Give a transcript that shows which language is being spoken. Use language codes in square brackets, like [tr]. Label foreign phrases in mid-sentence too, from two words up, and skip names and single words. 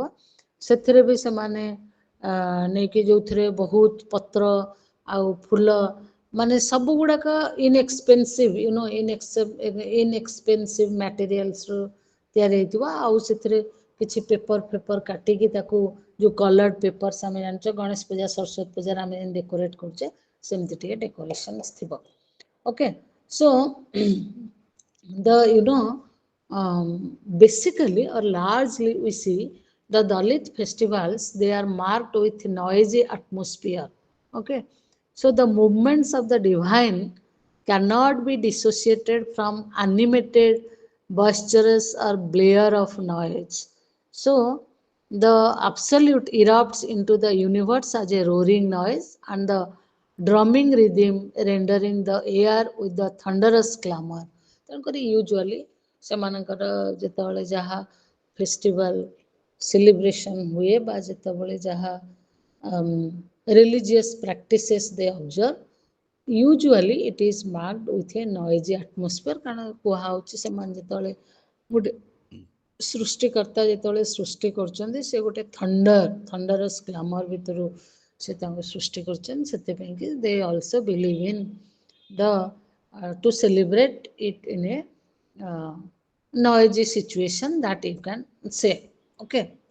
[or] ସେଥିରେ ବି ସେମାନେ ନେଇକି ଯୋଉଥିରେ ବହୁତ ପତ୍ର ଆଉ ଫୁଲ, ମାନେ ସବୁ ଗୁଡ଼ାକ [en] inexpensive inexpensive [or] ମ୍ୟାଟେରିଆଲ୍ସରୁ ତିଆରି ହେଇଥିବ। ଆଉ ସେଥିରେ କିଛି ପେପର କାଟିକି ତାକୁ ଯୋଉ [en] colored papers [or] ଆମେ ଜାଣିଛ ଗଣେଶ ପୂଜା ସରସ୍ୱତୀ ପୂଜାରେ ଆମେ ଡେକୋରେଟ୍ କରୁଛେ, ସେମିତି ଟିକେ ଡେକୋରେସନ୍ସ ଥିବ। [en] okay, so basically or largely we see the Dalit festivals, they are marked with noisy atmosphere. Okay, so the movements of the divine cannot be dissociated from animated, boisterous or blare of noise. So the absolute erupts into the universe as a roaring noise, and the drumming rhythm rendering the air with the thunderous clamor. ତେଣୁକରି ୟୁଜୁଆଲି [or] ସେମାନଙ୍କର ଯେତେବେଳେ ଯାହା [en] festival celebration [or] ହୁଏ ବା ଯେତେବେଳେ ଯାହା [en] religious practices they observe, usually it is marked with a noisy atmosphere. [or] କାରଣ କୁହାହେଉଛି ସେମାନେ ଯେତେବେଳେ ଗୋଟେ ସୃଷ୍ଟିକର୍ତ୍ତା ଯେତେବେଳେ ସୃଷ୍ଟି କରୁଛନ୍ତି ସେ ଗୋଟେ [en] thunderous glamour [or] ଭିତରୁ ସେ ତାଙ୍କୁ ସୃଷ୍ଟି କରୁଛନ୍ତି, ସେଥିପାଇଁକି [en] they also believe in the to celebrate it in a noisy situation, that you can say. Okay.